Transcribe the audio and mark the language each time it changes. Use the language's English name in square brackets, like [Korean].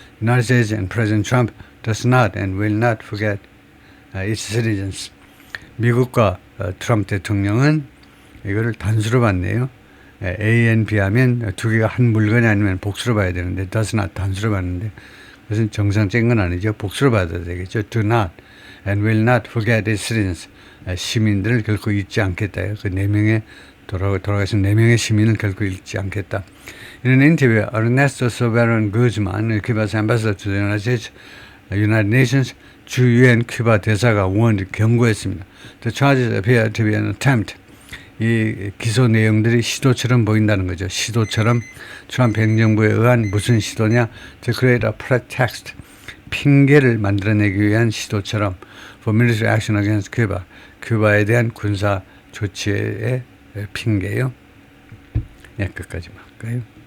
[English] United States and President Trump does not and will not forget its citizens. [Korean] 미국과 트럼프 대통령은 이거를 단수로 봤네요. A and B 하면 두 개가 한 물건이 아니면 복수로 봐야 되는데 [English] does not [Korean] 단수로 봤는데 그것은 정상적인 건 아니죠. 복수로 받아야 되겠죠. [English] Do not and will not forget its citizens. [Korean] 시민들을 결코 잊지 않겠다. 그 4명의 돌아가신 4명의 시민을 결코 잊지 않겠다. [English] In an interview, Ernesto Soberon Guzman, Cuba's ambassador to the United Nations, [Korean] 주 유엔 큐바 대사가 경고했습니다. [English] The charges appear to be an attempt. [Korean] 이 기소 내용들이 시도처럼 보인다는 거죠. 시도처럼 트럼프 행정부에 의한 무슨 시도냐? [English] To create a pretext. [Korean] 핑계를 만들어내기 위한 시도처럼 [English] for military action against Cuba. [Korean] 큐바에 대한 군사 조치의 핑계요. 네, 끝까지 할까요?